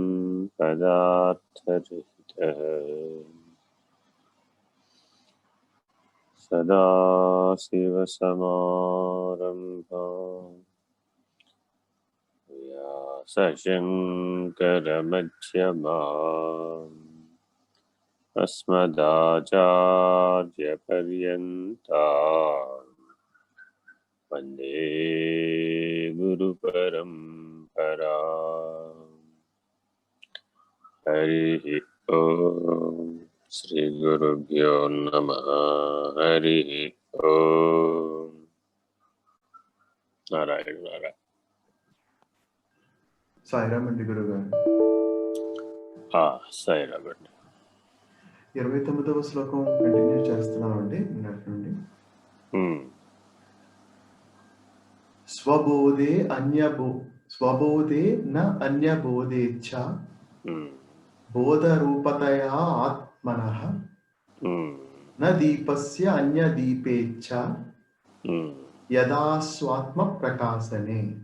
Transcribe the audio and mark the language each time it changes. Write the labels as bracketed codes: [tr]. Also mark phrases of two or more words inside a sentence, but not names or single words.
[sa] पदार्थरहितः सदाशिवसमारम्भां व्यासशङ्करमध्यमाम् अस्मदाचार्यपर्यन्तां वन्दे गुरुपरम्पराम्। हरिः ओम श्री गुरुभ्यो नमः। हरिः ओम नारायण नारायण। [te] సాయిరామ్ అండి గురుగారు. సాయిరామ్ అండి. 29వ శ్లోకం కంటిన్యూ చేస్తున్నామండి నిన్నటి నుండి. [sa] స్వబోధే న అన్యబోధేచ్ఛ బోధరూపతయా ఆత్మనః న దీపస్య అన్యదీపేచ్ఛ యదా స్వాత్మ ప్రకాశనే.